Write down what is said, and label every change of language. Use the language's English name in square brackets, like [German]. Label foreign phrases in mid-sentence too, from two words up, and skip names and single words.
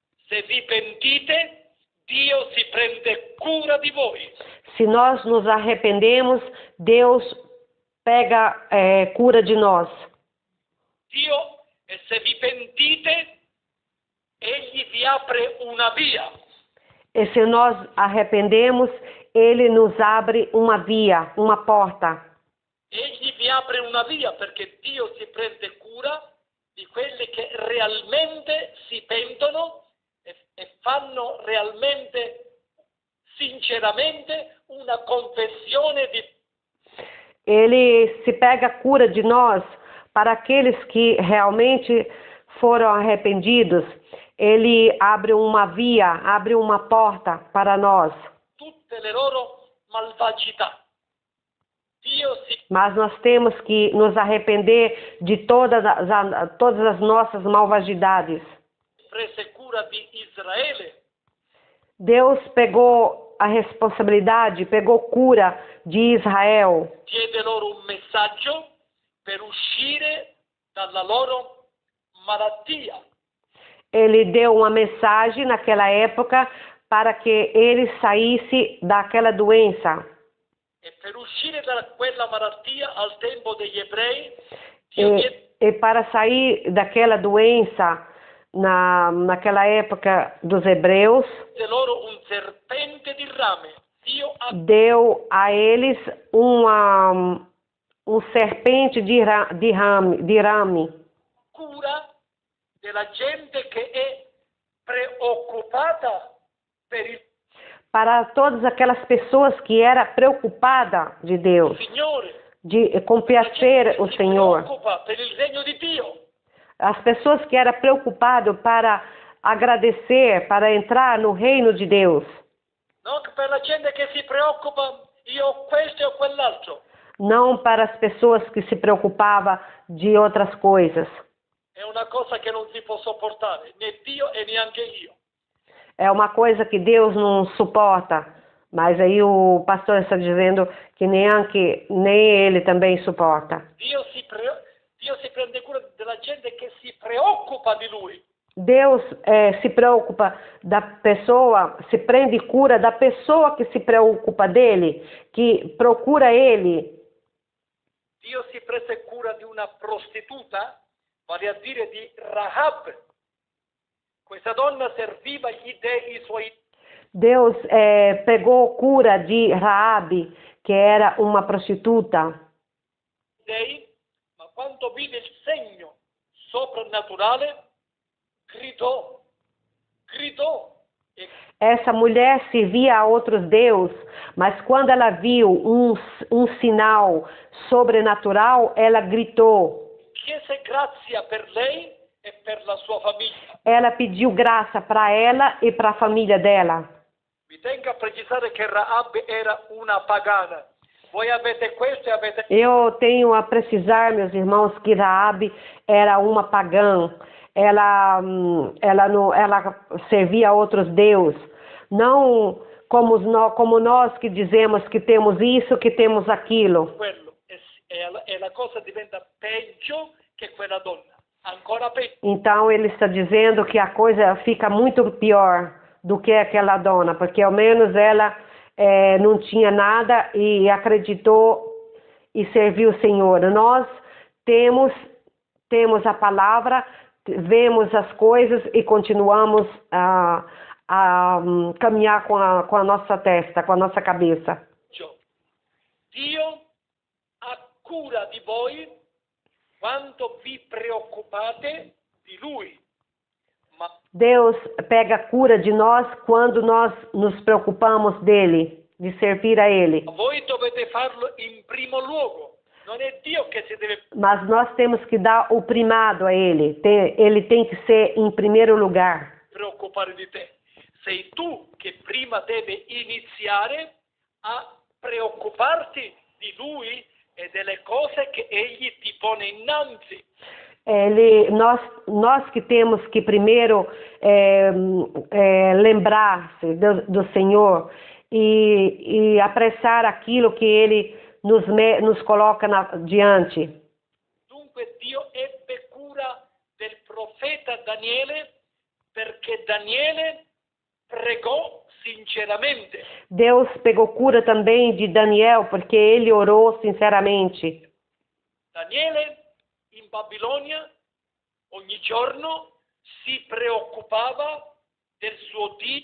[Italian] se vi pentite, Dio si prende cura di voi. [Portuguese] Se nós nos arrependemos, Deus pega cura de nós. [Italian] Dio, e se vi pentite, Egli vi apre una via. [Portuguese] E se nós arrependemos, Ele nos abre uma via, uma porta. [Italian] Egli vi apre una via perché Dio si prende cura di quelli che realmente si pentono e fanno realmente, sinceramente, una confessione di... [Portuguese] Ele se pega cura de nós para aqueles que realmente foram arrependidos. Ele abre uma via, abre uma porta para nós. [Italian] tutte le loro malvagità. Dio si [Portuguese] Mas nós temos que nos arrepender de todas as nossas malvagidades. [Italian] prese cura di Israele, [Portuguese] Deus pegou a responsabilidade, pegou cura de Israel. [Italian] diede loro un messaggio per uscire dalla loro malattia. [Portuguese] Ele deu uma mensagem naquela época para que ele saísse daquela doença. [Italian] E per uscire da quella malattia al tempo degli ebrei, Dio diede [Portuguese] E para sair daquela doença naquela época dos hebreus, [Italian] loro un serpente di rame. Dio ha [Portuguese] deu a eles um serpente de rame [Italian] cura della gente che è preoccupata per il [Portuguese] para todas aquelas pessoas que era preocupada de Deus, [Italian] Signore. [Portuguese] de complacer o [Italian] Si [Portuguese] Senhor. [Italian] preoccupa per il regno di Dio. [Portuguese] As pessoas que era preocupado para agradecer, para entrar no reino de Deus. [Italian] Non per la gente che si preoccupa, io ho questo e ho quell'altro. [Portuguese] Não para as pessoas que se preocupava de outras coisas. [Italian] È una cosa che non si può sopportare, né Dio e neanche io. [Portuguese] É uma coisa que Deus não suporta. Mas aí o pastor está dizendo que nem ele também suporta. [Italian] Dio si prende cura della gente che si preoccupa di Lui. [Portuguese] Deus se preocupa da pessoa, se prende cura da pessoa que se preocupa dele, que procura ele. [Italian] Dio si prese cura di una prostituta, vale a dire di Rahab. Questa donna serviva gli dei suoi. [Portuguese] Deus pegou cura de Raabe, que era uma prostituta. [Italian] Dei, ma quando vide il segno soprannaturale, gridò. [Portuguese] E Essa mulher servia a outros deuses, mas quando ela viu um sinal sobrenatural, ela gritou. [Italian] chiese grazia per lei e per la sua famiglia. [Portuguese] Ela pediu graça para ela e para a família dela. [Italian] Vi tengo a precisare che Rahab era una pagana. Voi avete questo e avete... [Portuguese] Eu tenho a precisar, meus irmãos, que Raabe era uma pagã. Ela servia a outros deuses. Não como nós que dizemos que temos isso, que temos aquilo. [Italian] quello. E la cosa diventa peggio che quella donna. Ancora peggio. [Portuguese] Então ele está dizendo que a coisa fica muito pior do que aquela dona, porque ao menos ela não tinha nada e acreditou e serviu o Senhor. Nós temos a palavra, vemos as coisas e continuamos a caminhar com a nossa testa, com a nossa cabeça. [Italian] Dio ha cura di voi quando vi preoccupate di Lui. Ma [Portuguese] Deus pega cura de nós quando nós nos preocupamos dele, de servir a ele. [Italian] voi dovete farlo in primo luogo. Non è Dio che si deve [Portuguese] Mas nós temos que dar o primado a ele. Ele tem que ser em primeiro lugar. [Italian] preoccupare di te. Sei tu che prima devi iniziare a preoccuparti di Lui e delle cose che Egli ti pone innanzi. [Portuguese] Nós que temos que primeiro lembrar-se do Senhor e apressar aquilo que Ele nos coloca diante. [Italian] Dunque Dio ebbe cura del profeta Daniele perché Daniele pregò sinceramente. [Portuguese] Deus pegou cura também de Daniel, porque ele orou sinceramente. [Italian] Daniele in Babilonia ogni giorno si preoccupava del suo Dio.